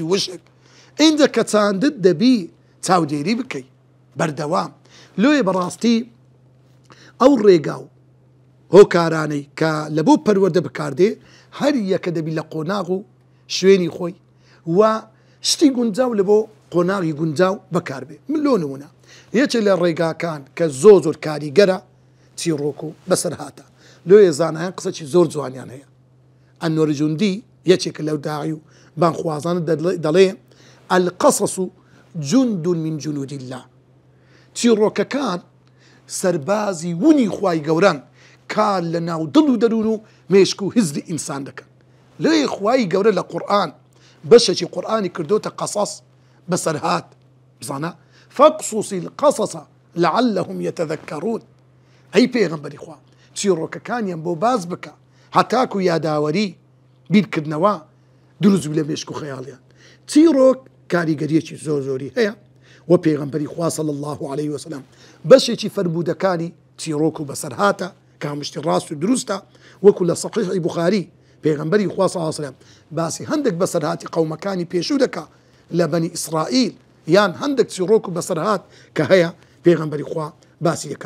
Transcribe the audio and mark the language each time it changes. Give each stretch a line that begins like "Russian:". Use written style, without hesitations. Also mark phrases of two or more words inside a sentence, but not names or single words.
Central Kurdish: وشک ئینجا کە چاندت دەبی چاودێری بکەی بەردەوام لۆیە بەڕاستی ئەو ڕێگا و هۆکارانەی کە لە بۆ پەروەردە بکاردێ هەر یەکە دەبی لە قۆناغ و شوێنی خۆی و شتی گونجاو لە بۆ قۆناغی گونجاو بەکاربێ من لۆ نمونە یەکێک لە ڕێگاکان کە زۆر کاریگەرە چیرۆک و بەسەرهاتە لێ زانایان قسەی زۆر جوانیان هەیە. ئەنۆرجوندی یەکێک لەو داعی و بانخوازانە دەڵێ
Arabic: القەسەس جند من جنود الله.
Central Kurdish: چیرۆکەکان سەربازی ونی خوای گەورەن کار لە ناو دڵ و دەروون و مێشک و هزری ئینسان دەکەن. لێ خوای گەورە لە قورئان بەشێکی قورئانی کردوتە قەسەس بەسەرهات بزانە
Arabic: فاقصص القصص لعلهم يتذكرون.
Central Kurdish: ئەی پێغەمبەری خوا چیرۆکەکانیان بۆ باز بکە هەتاکو یاداوەری بیرکردنەوە دروست لە مێشک و خەیاڵیان. چیرۆک کاریگەریەکی زۆری هەیە و پێغەمبەری خوا
Arabic: صلی الله عليه وسلم
Central Kurdish: بەشێکی فەرموودەکانی چیرۆک و بەسەرهاتە کە هەمشتی ڕاست و دروستە وەکو لە سەحیحی بوخاری پێغەمبەری خوا
Arabic: صلی الله عليه وسلم
Central Kurdish: باسی هەندێک بەسەرهاتی قەومەکانی پێشوو دەکا لە بەنی ئیسرائیل یان هەندێک چیرۆک و بەسەرهات کە هەیە پێغەمبەری خوا باسی دەکا.